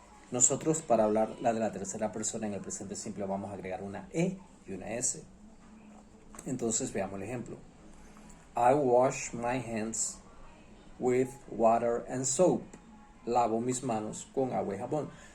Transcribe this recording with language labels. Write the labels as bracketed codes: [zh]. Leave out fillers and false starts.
[es] Nosotros, para hablar la de la tercera persona en el presente simple, vamos a agregar una E y una S. Entonces veamos el ejemplo. [en] I wash my hands with water and soap. [es] Lavo mis manos con agua y jabón.